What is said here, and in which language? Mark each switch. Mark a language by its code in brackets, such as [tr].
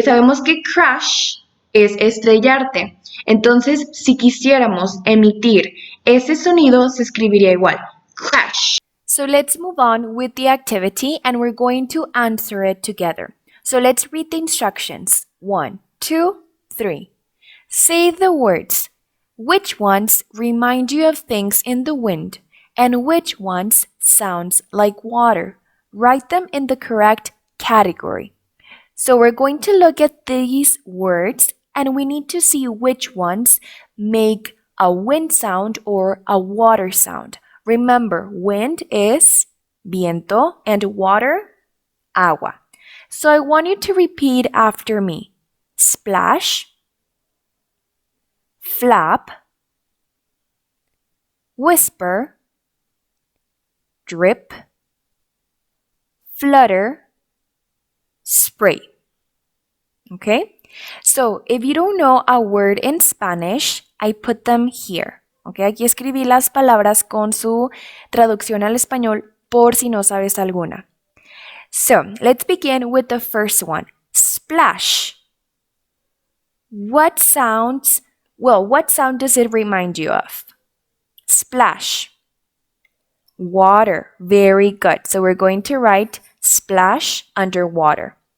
[es] Sabemos que crash es estrellarte. Entonces, si quisiéramos emitir ese sonido, se escribiría igual, crash. [en] So let's move on with the activity and we're going to answer it together. So let's read the instructions. 1, 2, 3. Say the words. Which ones remind you of things in the wind and which ones sounds like water? Write them in the correct category. So we're going to look at these words and we need to see which ones make a wind sound or a water sound. Remember, wind is viento and water, agua. So I want you to repeat after me. Splash, flap, whisper, drip, flutter, spray. Okay? So, if you don't know a word in Spanish, I put them here. Okay? [es] Aquí escribí las palabras con su traducción al español por si no sabes alguna. [en] So, let's begin with the first one. Splash. What sound does it remind you of? Splash. Water. Very good. So we're going to write splash under water.